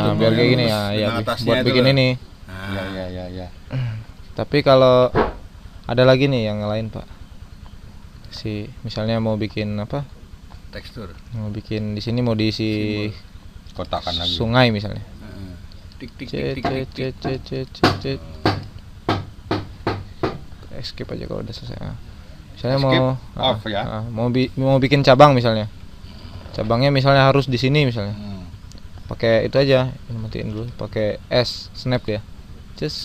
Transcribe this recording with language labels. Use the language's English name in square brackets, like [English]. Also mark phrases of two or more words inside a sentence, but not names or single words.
[Indonesian] ya, biar kayak gini Terus ya, ya dengan atasnya buat itu bikin loh. ini. Nah, Ya. Tapi kalau ada lagi nih yang lain, Pak. Misalnya mau bikin apa? tekstur. Mau bikin di sini mau diisi Kotakan lagi. sungai misalnya. Heeh. Tik tik Cet tik tik tik. cet cet cet cet. Escape aja kalau udah selesai. Misalnya Escape mau off ya. mau bikin cabang misalnya. Cabangnya misalnya harus di sini misalnya. Pakai itu aja, ini matiin dulu. Pakai S snap ya. Cus.